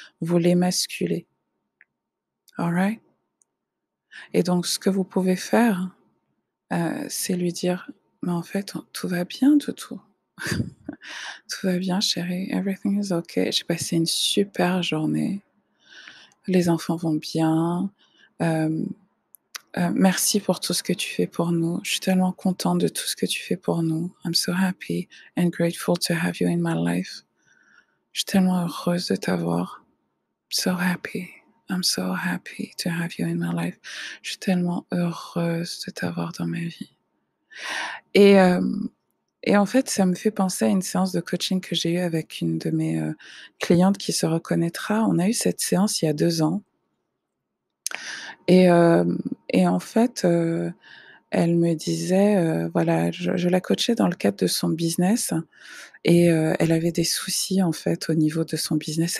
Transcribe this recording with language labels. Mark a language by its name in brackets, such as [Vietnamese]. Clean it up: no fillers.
[French] Vous l'émasculez. All right? Et donc ce que vous pouvez faire, c'est lui dire: «Mais en fait, tout va bien, toutou. Tout va bien chérie, everything is okay. J'ai passé une super journée. Les enfants vont bien. Hem, merci pour tout ce que tu fais pour nous. Je suis tellement contente de tout ce que tu fais pour nous. [English] I'm so happy and grateful to have you in my life. [French] Je suis tellement heureuse de t'avoir. [English] So happy. I'm so happy to have you in my life. [French] Je suis tellement heureuse de t'avoir dans ma vie». Et et en fait, ça me fait penser à une séance de coaching que j'ai eue avec une de mes, clientes qui se reconnaîtra. On a eu cette séance il y a 2 ans et hem et en fait, elle me disait, voilà, je la coachais dans le cadre de son business et elle avait des soucis, en fait, au niveau de son business.